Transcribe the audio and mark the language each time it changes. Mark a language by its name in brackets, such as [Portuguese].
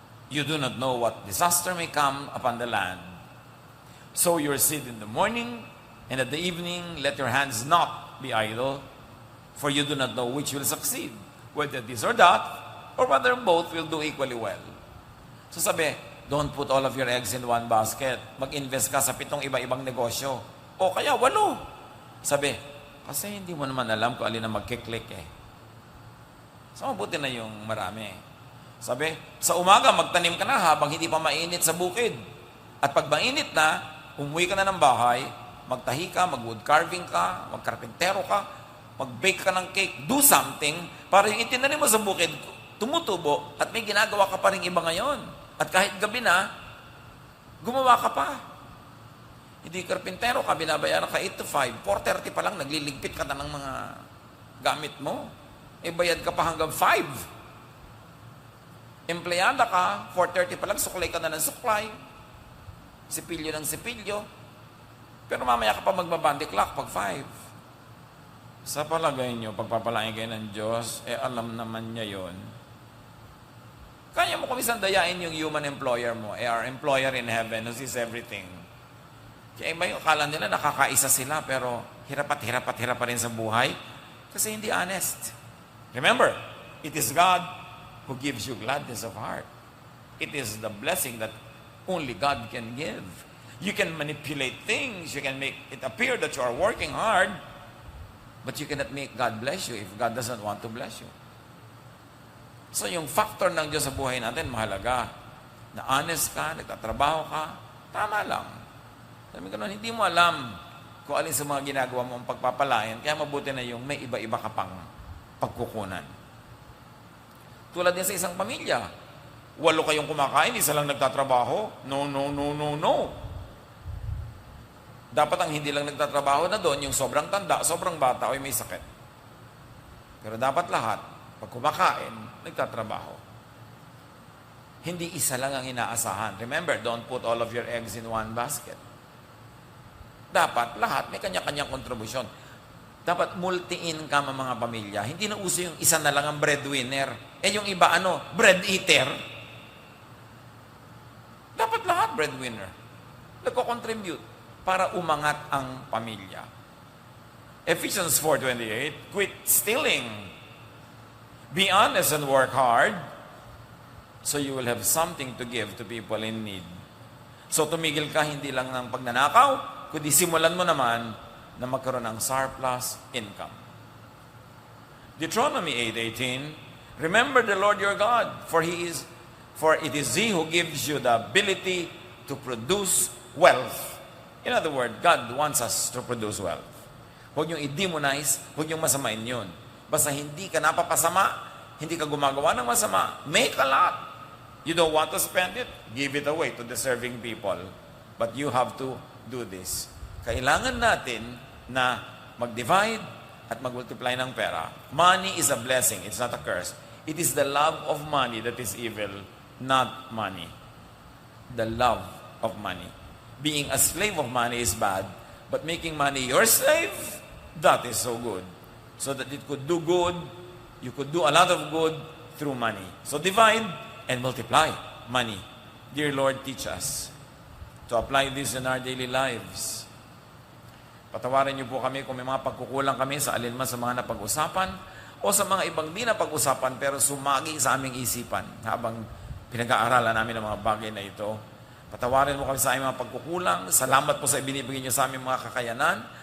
[English] You do not know what disaster may come upon the land. Sow your seed in the morning, and at the evening, let your hands not be idle, for you do not know which will succeed, whether this or that, or whether both will do equally well. [Filipino] So sabi, [English] don't put all of your eggs in one basket. [Filipino] Mag-invest ka sa 7 iba-ibang negosyo. O kaya 8. Sabi, kasi hindi mo naman alam kung alin na magkiklik eh. So mabuti na yung marami. Sabi, sa umaga magtanim ka na habang hindi pa mainit sa bukid. At pag mainit na, umuwi ka na ng bahay, magtahi ka, mag-wood carving ka, magkarpintero ka, mag-bake ka ng cake, [English] do something [Filipino] para yung itinanim mo sa bukid, tumutubo at may ginagawa ka pa rin iba ngayon. At kahit gabi na, gumawa ka pa. Hindi karpintero ka, binabayaran ka 8 to 5, 4:30 pa lang, nagliligpit ka na ng mga gamit mo. E bayad ka pa hanggang 5. Empleyada ka, 4:30 pa lang, suklay ka na ng suklay. Sipilyo ng sipilyo. Pero mamaya ka pa magbabandi clock pag 5. Sa palagay nyo, pagpapalain kayo ng Diyos, alam naman niya yon. Kaya mo kumisan dayain yung human employer mo, [English] our employer in heaven who sees everything. [Filipino] Kaya iba yung akala nila nakakaisa sila, pero hirap pa rin sa buhay kasi hindi honest. [English] Remember, it is God who gives you gladness of heart. It is the blessing that only God can give. You can manipulate things, you can make it appear that you are working hard, but you cannot make God bless you if God doesn't want to bless you. [Filipino] So yung factor ng Diyos sa buhay natin, mahalaga. Na honest ka, nagtatrabaho ka, tama lang. Sabi ko nun, hindi mo alam kung alin sa mga ginagawa mo ang pagpapalain, kaya mabuti na yung may iba-iba ka pang pagkukunan. Tulad din sa isang pamilya, 8 kayong kumakain, isa lang nagtatrabaho. [English] No. [Filipino] Dapat ang hindi lang nagtatrabaho na doon, yung sobrang tanda, sobrang bata, o may sakit. Pero dapat lahat, pag kumakain, nagtatrabaho. Hindi isa lang ang inaasahan. [English] Remember, don't put all of your eggs in one basket. [Filipino] Dapat lahat may kanya-kanyang kontribusyon. Dapat multi-income ang mga pamilya. Hindi na uso yung isa na lang ang breadwinner. Yung iba bread eater. Dapat lahat breadwinner. Nagko-contribute para umangat ang pamilya. [English] Ephesians 4:28, quit stealing. Be honest and work hard so you will have something to give to people in need. [Filipino] So tumigil ka hindi lang ng pagnanakaw, kundi simulan mo naman na magkaroon ng surplus income. [English] Deuteronomy 8:18, remember the Lord your God, for it is He who gives you the ability to produce wealth. In other words, God wants us to produce wealth. [Filipino] Huwag niyong i-demonize, huwag niyong masamain yun. Basta hindi ka napapasama, hindi ka gumagawa ng masama, [English] make a lot. You don't want to spend it, give it away to deserving people. But you have to do this. [Filipino] Kailangan natin na mag-divide at mag-multiply ng pera. [English] Money is a blessing, it's not a curse. It is the love of money that is evil, not money. The love of money. Being a slave of money is bad, but making money your slave, that is so good. So that it could do good, you could do a lot of good through money. So divide and multiply money. Dear Lord, teach us to apply this in our daily lives. [Filipino] Patawarin niyo po kami kung may mga pagkukulang kami sa alinman sa mga napag-usapan o sa mga ibang di napag-usapan pero sumagi sa aming isipan habang pinag-aaralan namin ang mga bagay na ito. Patawarin mo kami sa aming mga pagkukulang. Salamat po sa ibinibigay niyo sa aming mga kakayanan.